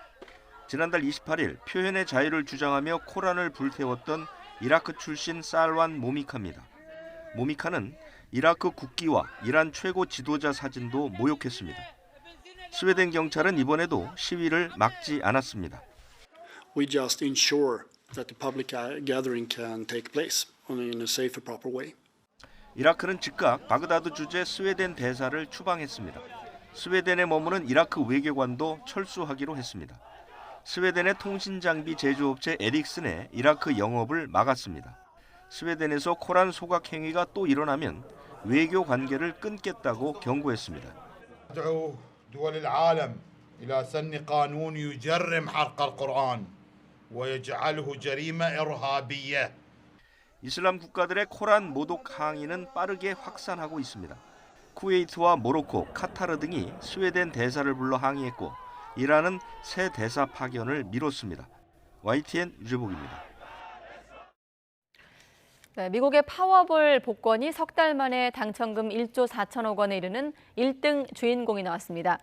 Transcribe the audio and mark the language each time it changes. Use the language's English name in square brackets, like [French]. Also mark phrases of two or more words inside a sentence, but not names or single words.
[Korean] 지난달 28일 표현의 자유를 주장하며 코란을 불태웠던 이라크 출신 살완 모미카입니다. 모미카는 이라크 국기와 이란 최고 지도자 사진도 모욕했습니다. 스웨덴 경찰은 이번에도 시위를 막지 않았습니다. [English] We just ensure that the public gathering can take place in a safe and proper way. [Korean] 이라크는 즉각 바그다드 주재 스웨덴 대사를 추방했습니다. 스웨덴에 머무는 이라크 외교관도 철수하기로 했습니다. 스웨덴의 통신 장비 제조업체 에릭슨의 이라크 영업을 막았습니다. 스웨덴에서 코란 소각 행위가 또 일어나면 외교 관계를 끊겠다고 경고했습니다. [Arabic] ندعو دول العالم إلى سن قانون يجرم حرق القرآن ويجعله جريمة إرهابية. [Korean] 이슬람 국가들의 코란 모독 항의는 빠르게 확산하고 있습니다. 쿠웨이트와 모로코, 카타르 등이 스웨덴 대사를 불러 항의했고 이란은 새 대사 파견을 미뤘습니다. YTN 유재복입니다. 네, 미국의 파워볼 복권이 석 달 만에 당첨금 1조 4천억 원에 이르는 1등 주인공이 나왔습니다.